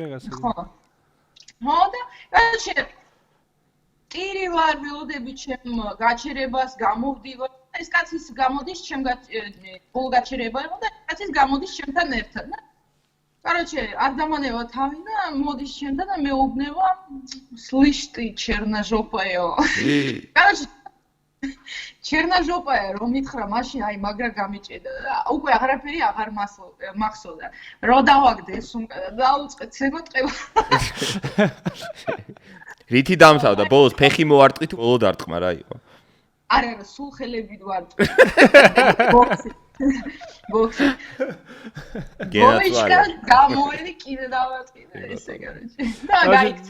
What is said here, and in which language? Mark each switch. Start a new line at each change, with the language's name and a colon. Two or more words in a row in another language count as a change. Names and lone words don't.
Georgian: ხო და კაცი ტირი ვარ ველოდები ჩემ გაჩერებას გამოვდივარ ეს კაცის გამოდის ჩემ ბოლო გაჩერება იყო და კაცის გამოდის ჩემთან ერთად და короче არ დამანევა თავი და მოდის ჩემთან და მეუბნება
Russian: слышь ты черножопая
Georgian: короче черножопая რომ მითხრა მაშინ აი მაგრა გამიჭედა და უკვე აღარაფერი აღარ მახსოვდა რო დავაგდე სუმკა და დაუწყე ცემოტყება რითი დამთავრდა ბოლოს ფეხი მოარტყი თუ ბოლო დარტყმა რა იყო არა სულ ხელები ვარტყი ბოქსი გენაცვალე გამოელი კიდე დავარტყი და ესე короче და გაიქცა